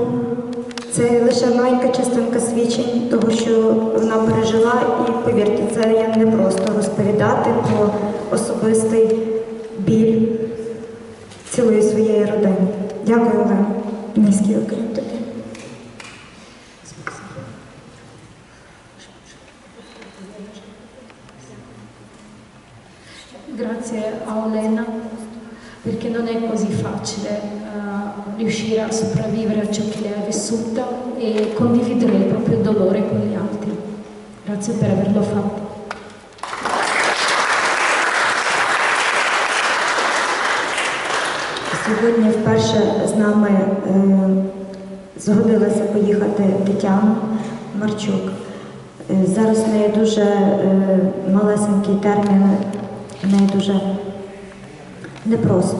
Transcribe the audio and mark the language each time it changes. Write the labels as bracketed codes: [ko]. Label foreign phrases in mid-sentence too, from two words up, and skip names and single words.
[uk] Це лише маленька частинка свідчень того, що вона пережила, і повірте, це я не просто розповідати про особистий біль цілої своєї родини. Дякую вам. Низький уклін тобі. [it] Grazie a Olena, perché non è così facile riuscire a sopravvivere a ciò che lei ha vissuto e condividere il proprio dolore con gli altri. Grazie per averlo fatto. [uk] Сьогодні вперше з нами згодилася поїхати Тетяна Марчук. Зараз в неї дуже малесенький термін, в неї дуже непросто.